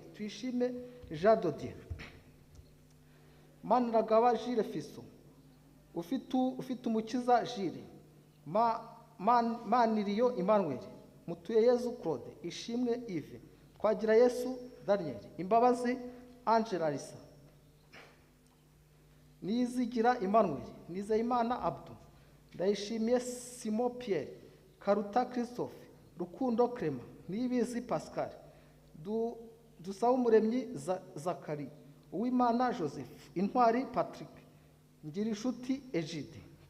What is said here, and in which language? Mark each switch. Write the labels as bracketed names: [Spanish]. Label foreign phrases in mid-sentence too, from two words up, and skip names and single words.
[Rundi] Tuyishime Jean Dodier. Maniragaba Gilles Fiso. Ufite umukiza Gilles. Maniriyo Emmanuel. Mutuyeyezu Claude. Ishimwe Yves. Twagira Yesu Daniel. Imbabazi Angela Lisa. Nizigira Emmanuel. Nizeyimana Abdou. Ndayishimiye Simon Pierre. Karuta Christophe. Rukundo Clement. Niyibizi Pascal. Dusabumuremyi Zakari. Uwimana Joseph. Intwari Patrick. Ngirishuti Egide.